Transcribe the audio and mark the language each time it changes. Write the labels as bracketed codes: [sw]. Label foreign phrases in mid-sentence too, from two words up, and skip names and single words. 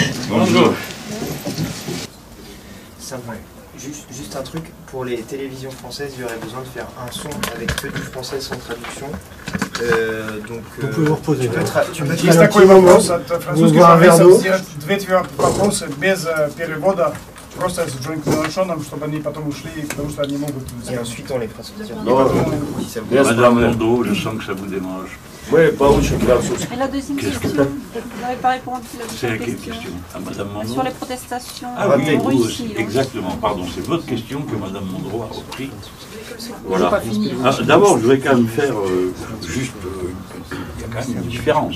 [fr] Bonjour. Juste un truc, pour les télévisions françaises, il y aurait besoin de faire un son avec que du français sans traduction. Vous pouvez vous reposer. [ru] Есть такой вопрос от французских журналистов сделать 2 вопросы без перевода, просто с Джон Меланшоном, чтобы они потом ушли, потому что они могут... [fr] Et ensuite on les fera sortir. Madame Mondreau, je sens que ça vous démange. Oui, pas [ru] очень французский. [fr] Et la deuxième question, vous n'avez pas répondu à la C'est deuxième quelle question. question? À Madame Mondreau? Sur les protestations Ah oui, en vous Russie. aussi. donc. Exactement, pardon, c'est votre question que Madame Mondreau a repris. Voilà. Ah, d'abord, je voudrais quand même faire juste... il y a quand même une différence.